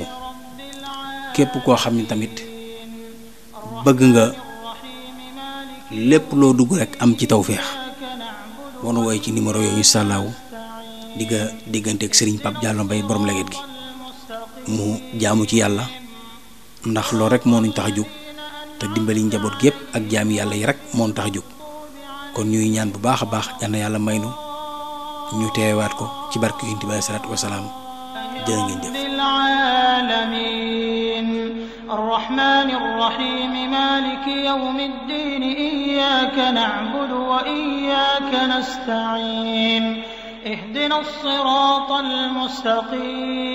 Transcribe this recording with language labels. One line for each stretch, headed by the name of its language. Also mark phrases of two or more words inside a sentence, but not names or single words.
Wolof: képp koo xam ne tamit bëgg nga lépp loo dugg rek am ci tawféex boo nu wooyee ci numéro yooyu
Arabic: إن شاء الله
Wolof: di nga digganteeg Serigne Pape Diallo Mbaye borom leget gi mu jaamu ci yàlla ndax loolu rek moo nuñ tax a jóg. te dimbali njaboot gépp ak jaami yàlla yi rek moo tax a jóg kon ñuy ñaan bu baax a baax yal na yàlla may nu ñu teewaat ko ci barke Yonent bi
Arabic: الصلاة والسلام
Wolof: jërë ngeen jëf.
Arabic: الرحمن الرحيم مالك يوم الدين إياك نعبد وإياك نستعين اهدنا الصراط المستقيم